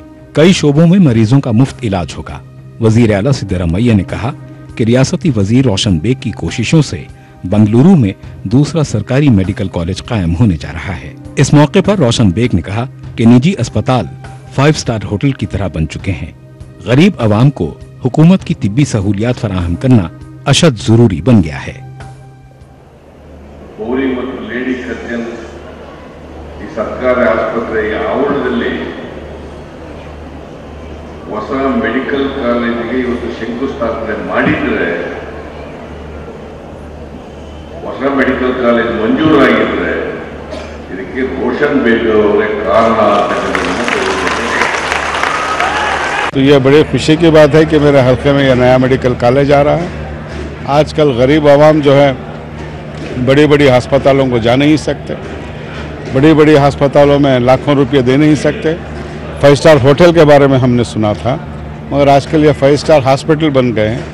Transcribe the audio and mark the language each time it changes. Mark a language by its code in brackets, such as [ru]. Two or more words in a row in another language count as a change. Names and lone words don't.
[ur] کئی شعبوں میں مریضوں کا مفت علاج ہوگا۔ وزیر اعلیٰ سدارامیا نے کہا کہ ریاستی وزیر روشن بیگ کی کوششوں سے بنگلورو میں دوسرا سرکاری [en] medical college [ur] قائم ہونے جا رہا ہے. اس موقع پر روشن بیگ نے کہا کہ نجی اسپتال [en] 5 star hotel [ur] کی طرح بن چکے ہیں. غریب عوام کو حکومت کی طبی سہولیات فراہم کرنا اشد ضروری بن گیا ہے. [kn] ಸರ್ಕಾರಿ ಆಸ್ಪತ್ರೆಯ ಆವರಣದಲ್ಲಿ ಹೊಸ [en] medical college-ige [kn] ಇವತ್ತು ಶಂಕುಸ್ಥಾಪನೆ ಮಾಡಿದ್ರೆ, ಹೊಸ [en] medical college [kn] ಮಂಜೂರಾಗಿದ್ರೆ ಇದಕ್ಕೆ ರೋशन ಬೇಗ್ ಅವರೇ ಕಾರಣ ಅಂತ। [ur] تو یہ بڑی خوشی کی بات ہے کہ میرے حلقے میں یہ نیا [en] medical college [ur] آ رہا ہے. آج کل غریب عوام جو ہے بڑی بڑی اسپتالوں کو جا نہیں سکتے، بڑی بڑی اسپتالوں میں لاکھوں روپے دے نہیں سکتے. [en] 5 star hotel [ur] کے بارے میں ہم نے سنا تھا، مگر آج کل یہ [en] 5 star hospital [ur] بن گئے ہیں.